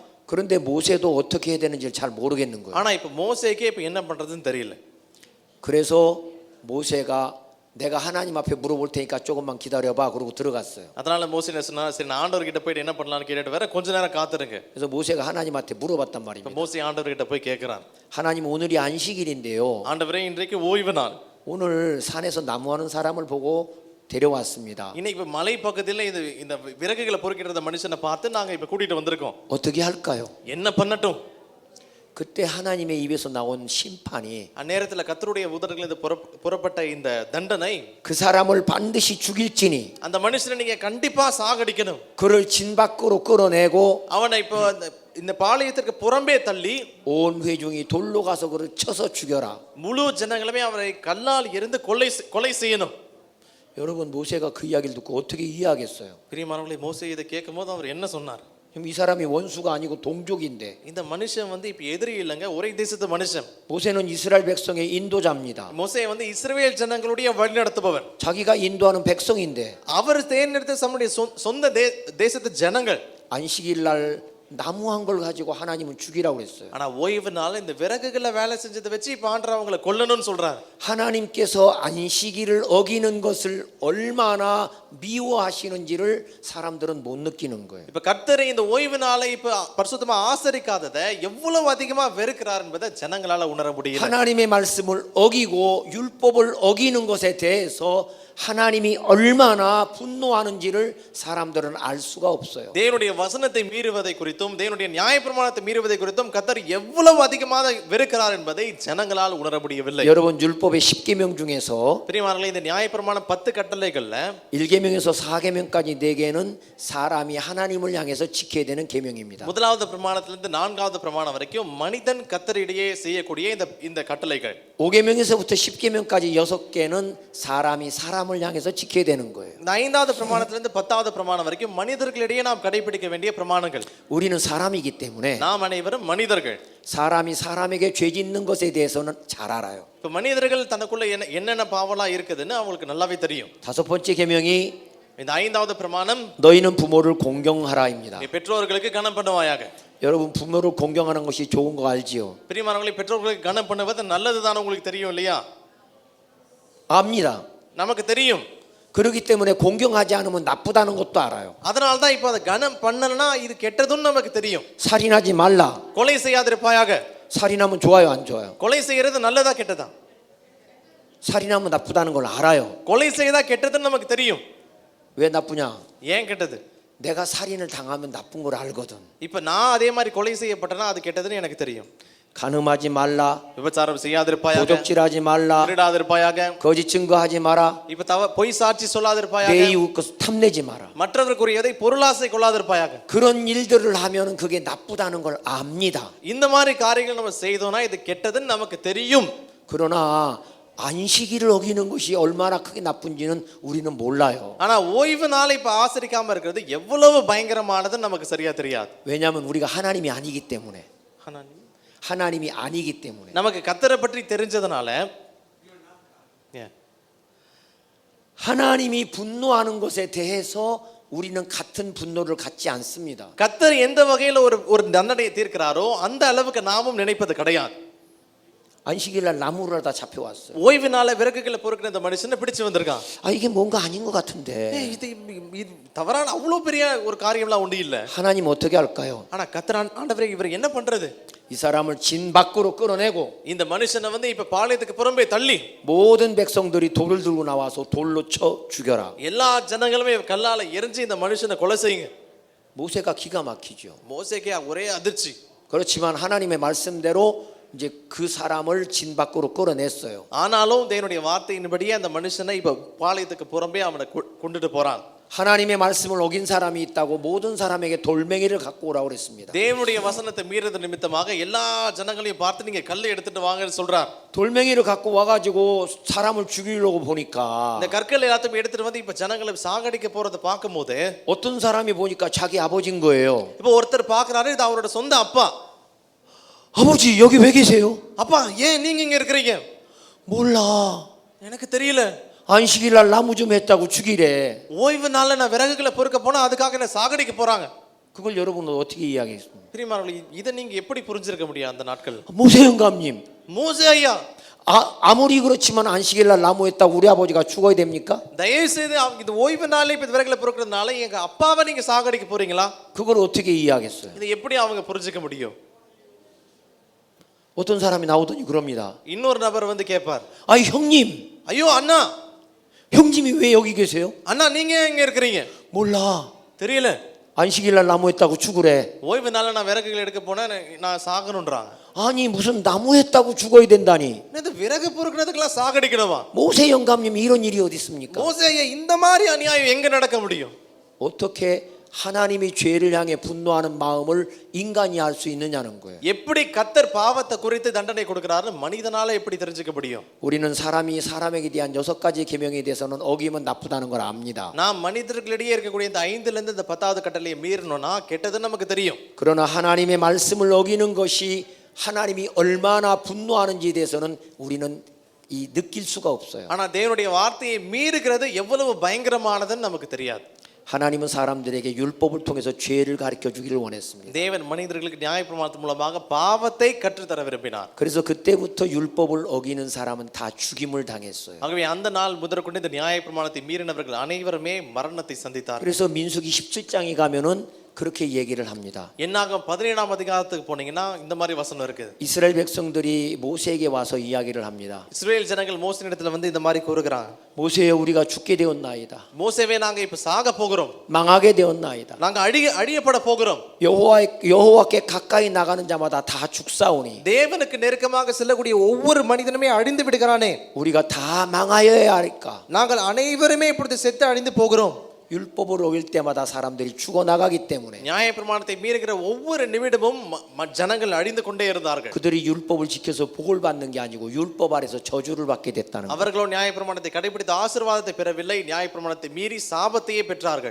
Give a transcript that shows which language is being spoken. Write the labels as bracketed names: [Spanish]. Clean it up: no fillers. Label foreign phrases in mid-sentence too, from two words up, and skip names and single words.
[Korean] 그런데 모세도 어떻게 해야 되는지 잘 모르겠는 거예요. [Tamil] ஆனா இப்ப மோசேக்கே இப்ப என்ன பண்றதுன்னு தெரியல. [Korean] 그래서 모세가 내가 하나님 앞에 물어볼 테니까 조금만 기다려봐. 그러고 들어갔어요. [Tamil] அதனால மோசே என்ன சொன்னா, சரி நான் ஆண்டவர் கிட்ட போய் என்ன பண்ணலாம்னு கேட்டுட்டு வேற கொஞ்ச நேரம் காத்துருங்க. [Korean] 그래서 모세가 하나님한테 물어봤단 [Tamil] இப்ப [Korean] 말입니다. [Tamil] மோசே ஆண்டவர் கிட்ட போய் கேட்கிறான், [Korean] 하나님 오늘이 안식일인데요. [Tamil] ஆண்டவரே இன்றைக்கு ஓய்வு நாள். [Korean] 오늘 산에서 나무하는 사람을 보고 데려왔습니다. [Tamil] இன்னைக்கு இப்ப மலை பக்கத்துல இந்த விறகுகளை பொறுக்கிட்டு மனுஷனை பார்த்து நாங்க இப்ப கூட்டிட்டு வந்திருக்கோம். [Korean] 어떻게 할까요? [Tamil] என்ன பண்ணட்டும்? [Korean] 그때 하나님의 입에서 나온 심판이 [Tamil] அந்நேரத்துல கர்த்தருடைய உதடுகளிலிருந்து புறப்பட்ட இந்த தண்டனை, [Korean] 그 사람을 반드시 죽일지니 [Tamil] அந்த மனுஷனை நீங்க கண்டிப்பா சாகடிக்கணும். [Korean] 그를 진 밖으로 끌어내고 [Tamil] அவனை இப்போ இந்த பாளையத்திற்கு புறம்பே தள்ளி [Korean] 온 회중이 돌로 가서 그를 쳐서 죽여라. [Tamil] முழு ஜனங்களுமே அவரை கல்லால் எறிந்து கொலை செய்யணும். [Korean] 여러분 모세가 그 이야기를 듣고 어떻게 이해하겠어요? [Tamil] பிரியமானவர்களே, மோசே இதை கேட்கும்போது அவர் என்ன சொன்னார்? [Korean] 이 사람이 원수가 아니고 동족인데 [Tamil] இந்த மனுஷன் வந்து இப்ப எதிரி இல்லைங்க, ஒரே தேசத்து மனுஷன். [Korean] 모세는 이스라엘 백성의 인도자입니다. [Tamil] மோசே வந்து இஸ்ரவேல் ஜனங்களுடைய வழிநடத்துபவர். [Korean] 자기가 인도하는 백성인데 [Tamil] அவர் தேர்ந்தெடுத்த நம்முடைய சொந்த தேசத்து ஜனங்கள். [Korean] 안식일 날 나무 한 걸 가지고 하나님은 죽이라고 그랬어요. [Tamil] ஆனா ஓய்வு நாள் இந்த விறகுகளை வேலை செஞ்சதை வச்சு இப்ப ஆண்டவர் அவங்களை கொல்லணும்னு சொல்றாரு. [Korean] 하나님께서 안식일을 어기는 것을 얼마나 미워하시는지를 사람들은 못 느끼는 거예요. [Tamil] இப்ப கர்த்தர் இந்த ஓய்வு நாளை இப்ப பரிசுத்தமா ஆசரிக்காததை எவ்வளவு அதிகமா வெறுக்கிறார் என்பதை ஜனங்களால உணர முடியல. [Korean] 하나님의 말씀을 어기고 율법을 어기는 것에 대해서 하나님이 얼마나 분노하는지를 사람들은 알 수가 없어요. [Tamil] தேவனுடைய வசனத்தை மீறுவதை குறித்தும் தேவனுடைய நியாயப்பிரமாணத்தை மீறுவதை குறித்தும் கர்த்தர் எவ்வளவு அதிகமாக வெறுக்கிறார் என்பதை ஜனங்களால் உணர முடியவில்லை. [Korean] 여러분 율법의 10계명 중에서 [Tamil] பிரியமானவர்களே, இந்த நியாயப்பிரமாணம் 10 கட்டளைகள்ல [Korean] 1계명에서 4계명까지 4개는 사람이 하나님을 향해서 지켜야 되는 계명입니다. [Tamil] முதலாவது பிரமாணத்திலிருந்து 4வது பிரமாணம் வரைக்கும் மனிதன் கர்த்தரிடையே செய்யக்கூடிய இந்த கட்டளைகள். [Korean] 5계명에서부터 10계명까지 6개는 사람이 사람을 향해서 지켜야 되는 거예요. [Tamil] 5வது பிரமாணத்திலிருந்து 10வது பிரமாணம் வரைக்கும் மனிதர்களிடையே நாம் கடைபிடிக்க வேண்டிய பிரமாணங்கள். [Korean] 우리는 사람이기 때문에 [Tamil] நாம் அனைவரும் மனிதர்கள். [Korean] 사람이 사람에게 죄 짓는 것에 대해서는 잘 알아요. [Tamil] இப்ப மனிதர்கள் தனக்குள்ள என்னென்ன பாவலாம் இருக்குதுன்னு அவங்களுக்கு நல்லாவே தெரியும். [Korean] 5번째 계명이 [Tamil] இந்த 5வது பிரமாணம், [Korean] 너희는 부모를 공경하라입니다. [Tamil] நீ பெற்றோர்களுக்கு கனம் பண்ணுவாயாக. [Korean] 여러분 부모를 공경하는 것이 좋은 거 알지요? [Tamil] பிரியமானவர்களே, பெற்றோர்களுக்கு கனம் பண்ணுவது நல்லதுதான், உங்களுக்கு தெரியும் இல்லையா? [Korean] 압니다. [Tamil] நமக்கு தெரியும். [Korean] 그렇기 때문에 공경하지 않으면 나쁘다는 것도 알아요. [Tamil] அதனால தான் இப்போ அதை கனம் பண்ணலனா இது கெட்டதுன்னு நமக்கு தெரியும். [Korean] 살인하지 말라. [Tamil] கொலை செய்யாதிருப்பாயாக. [Korean] 살인하면 좋아요, 안 좋아요? [Tamil] கொலை செய்யறது நல்லதா கெட்டதா? [Korean] 살인하면 나쁘다는 걸 알아요. [Tamil] கொலை செய்யதா கெட்டதுன்னு நமக்கு தெரியும். [Korean] 왜 나쁘냐? [Tamil] ஏன் கெட்டது? [Korean] 내가 살인을 당하면 나쁜 걸 알거든. [Tamil] இப்போ நான் அதே மாதிரி கொலை செய்யப்பட்டனா அது கெட்டதுன்னு எனக்கு தெரியும். [Korean] 간음하지 말라. [Tamil] விபச்சாரம் செய்யாதிருப்பாயாக. [Korean] 도적질하지 말라. [Tamil] திருடாதிருப்பாயாக. [Korean] 거짓 증거하지 마라. [Tamil] இப்போ பொய் சாட்சி சொல்லாதிருப்பாயாக. [Korean] 내 이웃 것을 탐내지 마라. [Tamil] மற்றவர்களுக்குரியதை பொருளாசை கொள்ளாதிருப்பாயாக. [Korean] 그런 일들을 하면은 그게 나쁘다는 걸 압니다. [Tamil] இந்த மாதிரி காரியங்கள் நம்ம செய்தோம்னா இது கெட்டதுன்னு நமக்கு தெரியும். [Korean] 그러나 안식일을 어기는 것이 얼마나 크게 나쁜지는 우리는 몰라요. [Tamil] ஆனா ஓய்வு நாளை இப்ப ஆசரிக்காம இருக்கிறது எவ்வளவு பயங்கரமானதுன்னு நமக்கு சரியா தெரியாது. [Korean] 왜냐하면 우리가 하나님이 아니기 때문에. 하나님이 아니기 때문에. [Tamil] நமக்கு கர்த்தரை பற்றி தெரிஞ்சதுனால [Korean] 하나님이 분노하는 것에 대해서 우리는 같은 분노를 갖지 않습니다. [Tamil] கர்த்தர் எந்த வகையில் ஒரு தண்டனையை தீர்க்கிறாரோ அந்த அளவுக்கு நாமும் நினைப்பது கிடையாது. [Korean] 안식일날 나무를 다 잡혀왔어요. [Tamil] ஓய்வு நாள விறகுகளை பொறுக்கிற இந்த மனுஷனை பிடிச்சு வந்திருக்கான். [Korean] 아 이게 뭔가 아닌 것 같은데. [Tamil] இது தவறான அவ்வளவு பெரிய ஒரு காரியம்லாம் ஒண்ணு இல்ல. [Korean] 하나님 어떻게 할까요? [Tamil] ஆனா கர்த்தர் ஆண்டவரே இவர் என்ன பண்றது? [Korean] 이 사람을 진 밖으로 끌어내고 [Tamil] இந்த மனுஷனை வந்து இப்ப பாளையத்துக்கு புறம்பே தள்ளி [Korean] 모든 백성들이 돌을 들고 나와서 돌로 쳐 죽여라. [Tamil] எல்லா ஜனங்களுமே கல்லால எரிஞ்சு இந்த மனுஷனை கொலை செய்யுங்க. [Korean] 모세가 기가 막히죠. [Tamil] மோசேக்கே ஒரே அதிர்ச்சி. [Korean] 그렇지만 하나님의 말씀대로 이제 그 사람을 진 밖으로 끌어냈어요. [Tamil] ஆனாலும் தேவனுடைய வார்த்தையின்படியே அந்த மனுஷனை இப்ப பாளையத்துக்கு புறம்பே அவனை கொண்டுட்டு போறான். [Korean] 하나님의 말씀을 어긴 사람이 있다고 모든 사람에게 돌멩이를 갖고 오라고 그랬습니다. [Tamil] தேவனுடைய வசனத்தை மீறது நிமித்தமாக எல்லா ஜனங்களையும் பார்த்து நீங்க கல்லை எடுத்துட்டு வாங்கன்னு சொல்றார். [Korean] 돌멩이를 갖고 와가지고 사람을 죽이려고 보니까 [Tamil] இந்த கற்கள் எல்லாத்தையும் எடுத்துட்டு வந்து இப்ப ஜனங்களை சாகடிக்க போறதை பார்க்கும்போது [Korean] 어떤 사람이 보니까 자기 아버지인 거예요. [Tamil] இப்ப ஒருத்தர் பார்க்கறாரு இது அவரோட சொந்த அப்பா. [Korean] 아버지 여기 왜 계세요? [Tamil] அப்பா ஏன் நீங்க இங்க இருக்கிறீங்க? [Korean] 몰라. [Tamil] எனக்கு தெரியல. [Korean] 안식일날 나무 좀 했다고 죽이래. [Tamil] ஓய்வு நாள்ல நான் விறகுகளை பொறுக்க போனா அதுக்காக என்ன சாகடிக்க போறாங்க. [Korean] 그걸 여러분은 어떻게 이해하겠습니까? [Tamil] பிரியமானவர்களே இதை நீங்க எப்படி புரிஞ்சிருக்க முடியும் அந்த நாட்கள்? [Korean] 모세 영감님. [Tamil] மோசே ஐயா [Korean] 아무리 그렇지만 안식일날 나무 했다고 우리 아버지가 죽어야 됩니까? [Tamil] தயவு செய்து இது ஓய்வு நாளே இப்ப விறகுகளை பொறுக்கிறதுனால எங்க அப்பாவை நீங்க சாகடிக்க போறீங்களா? [Korean] 그걸 어떻게 이해하겠어요? [Tamil] இதை எப்படி அவங்க புரிஞ்சுக்க முடியும்? [Korean] 어떤 사람이 나오더니 그럽니다. [Tamil] இன்னொரு நபர் வந்து கேட்பார், [Korean] 아 형님, [Tamil] ஐயோ அண்ணா, [Korean] 형님이 왜 여기 계세요? [Tamil] அண்ணா நீங்க எங்க இருக்கிறீங்க? [Korean] 몰라. [Tamil] தெரியல. [Korean] 안식일날 나무 했다고 죽으래. [Tamil] ஓய்வு நாள்ல நான் விறகுகள் எடுக்க போனா நான் சாகணும்ன்றாங்க. [Korean] 아니 무슨 나무 했다고 죽어야 된다니. [Tamil] இந்த விறகு பொறுக்கிறதுக்கெல்லாம் சாகடிக்கணுமா? [Korean] 모세 영감님 이런 일이 어디 있습니까? [Tamil] மோசே ஐயா இந்த மாதிரி அநியாயம் எங்க நடக்க முடியும்? [Korean] 어떻게 하나님이 죄를 향해 분노하는 마음을 인간이 알 수 있느냐는 거예요. [Tamil] எப்படி கர்த்தர் பாவத்தை குறித்து தண்டனை கொடுக்கிறாரு மனிதனால எப்படி தெரிஞ்சுக்க முடியும்? [Korean] 우리는 사람이 사람에게 대한 6가지 계명에 대해서는 어기면 나쁘다는 걸 압니다. [Tamil] நாம் மனிதர்களிடையே இருக்கக்கூடிய இந்த 5ல இருந்து இந்த 10வது கட்டளையை மீறணும்னா கெட்டது நமக்கு தெரியும். [Korean] 그러나 하나님의 말씀을 어기는 것이 하나님이 얼마나 분노하는지에 대해서는 우리는 이 느낄 수가 없어요. [Tamil] ஆனா தேவனுடைய வார்த்தையை மீறுகிறது எவ்வளவு பயங்கரமானதுன்னு நமக்கு தெரியாது. [Korean] 하나님은 사람들에게 율법을 통해서 죄를 가르쳐 주기를 원했습니다. [Tamil] தேவன் மனிதர்களுக்கு நியாயப்பிரமாணத்தின் மூலமாக பாவத்தை கற்றுத்தர விரும்பினார். [Korean] 그래서 그때부터 율법을 어기는 사람은 다 죽임을 당했어요. [Tamil] ஆகவே அந்த நாள் முதற்கொண்டு இந்த நியாயப்பிரமாணத்தை மீறினவர்கள் அனைவருமே மரணத்தை சந்தித்தார். [Korean] 그래서 민수기 17장에 가면은 그렇게 얘기를 합니다. [Tamil] என்னாகும் 17ஆம் அதிகாரத்துக்கு போனீங்கன்னா இந்த மாதிரி வசனம் இருக்குது. [Korean] 이스라엘 백성들이 모세에게 와서 이야기를 합니다. [Tamil] இஸ்ரவேல் ஜனங்கள் மோசேயிடத்துல வந்து இந்த மாதிரி கூறுகிறாங்க. [Korean] 모세여 우리가 죽게 되었나이다. [Tamil] மோசேவே நாங்க இப்ப சாக போகிறோம். [Korean] 망하게 되었나이다. [Tamil] நாங்க அழியப்பட போகிறோம். [Korean] 여호와께 가까이 나가는 자마다 다 죽사오니 [Tamil] தேவனுக்கு நெருக்கமாக செல்லக்கூடிய ஒவ்வொரு மனிதனுமே அழிந்து விடுகிறானே. [Korean] 우리가 다 망하여야 할까? [Tamil] நாங்கள் அனைவருமே இப்பொழுது செத்து அழிந்து போகிறோம். [Korean] 율법을 어길 때마다 사람들이 죽어나가기 때문에 [Tamil] நியாயப்பிரமாணத்தை மீறுகிற ஒவ்வொரு நிமிடமும் ஜனங்கள் அழிந்து கொண்டே இருந்தார்கள். [Korean] 그들이 율법을 지켜서 복을 받는 게 아니고 율법 아래서 저주를 받게 됐다는 거예요. [Tamil] அவர்களோ நியாயப்பிரமாணத்தை கடைபிடித்து ஆசீர்வாதத்தை பெறவில்லை, நியாயப்பிரமாணத்தை மீறி சாபத்தையே பெற்றார்கள்.